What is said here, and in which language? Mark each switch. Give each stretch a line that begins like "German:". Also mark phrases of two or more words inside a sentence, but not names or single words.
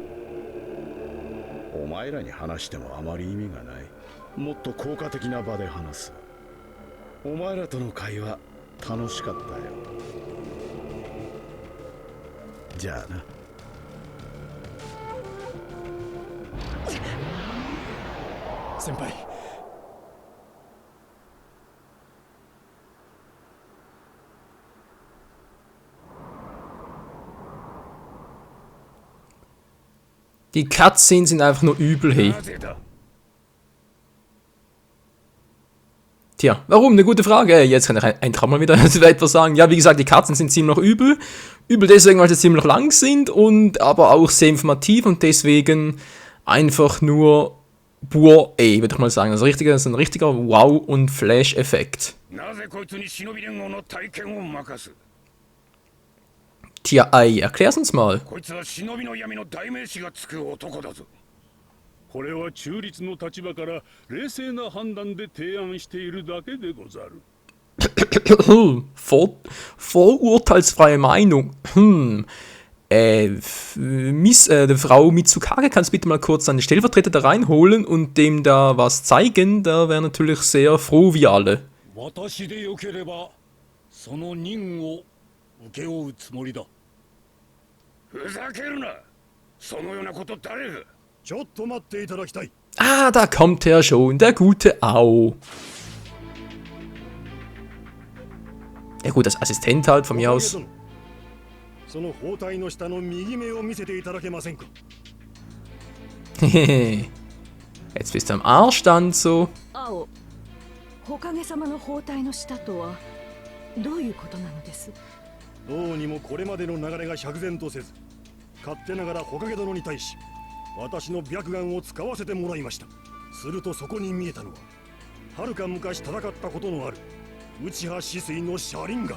Japanese: お前らに話してもあまり意味がない。もっと効果的な場で話す。お前らとの会話楽しかったよ。じゃあな。先輩。
German: Die Cutscenes sind einfach nur übel, hey.
Japanese: なぜだ。
German: Tja, warum? Eine gute Frage. Jetzt kann ich einfach mal wieder etwas sagen. Ja, wie gesagt, die Katzen sind ziemlich übel. Übel deswegen, weil sie ziemlich lang sind und aber auch sehr informativ und deswegen einfach nur pur würde ich mal sagen. Also das ist ein richtiger Wow- und Flash-Effekt.
Japanese: なぜこいつに忍び連合の体験を任す。
German: Tja, erklär's uns mal.
Japanese: こいつは忍びの闇の代名詞がつく男だぞ。これは中立の立場から冷静な判断で提案しているだけでござる。
German: Vorurteilsfreie Meinung. Frau Mitsukage, kannst du bitte mal kurz deine Stellvertreter da reinholen und dem da was zeigen? Da wäre natürlich sehr froh wie alle.
Japanese: 私でよければその任を請け負うつもりだ。ふざけるな。そのようなこと誰が。ちょっと待っていただきたい。
German: Ah, da kommt er schon, der gute Au. Ja gut, als Assistent halt von mir aus.
Japanese: その包帯の下の右目を見せていただけませんか。
German: Jetzt bist du am Arsch dann so.
Japanese: 青、火影様の包帯の下とはどういうことなのです。どうにもこれまでの流れが釈然とせず、勝手ながら火影殿に対し私の白眼を使わせてもらいました。するとそこに見えたのは、はるか昔戦ったことのある内葉止水の車輪眼。